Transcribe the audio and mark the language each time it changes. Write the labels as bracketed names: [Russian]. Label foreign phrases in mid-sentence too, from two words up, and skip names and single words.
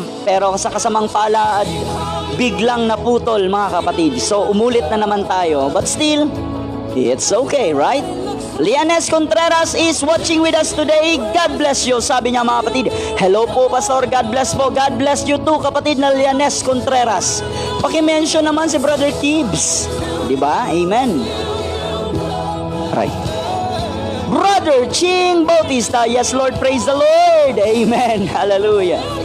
[Filipino] Pero sa kasamang palad, biglang naputol, mga kapatid. So umulit na naman tayo. [English] But still, it's okay, right? Lianes Contreras is watching with us today. God bless you. [Filipino] Sabi niya, mga kapatid, hello po, Pastor. [English] God bless po. God bless you too, [Filipino] kapatid na Lianes Contreras. Paki-mention naman si Brother Tibbs. Diba? [English] Amen. Right. Brother Ching Bautista, yes Lord, praise the Lord, amen, hallelujah.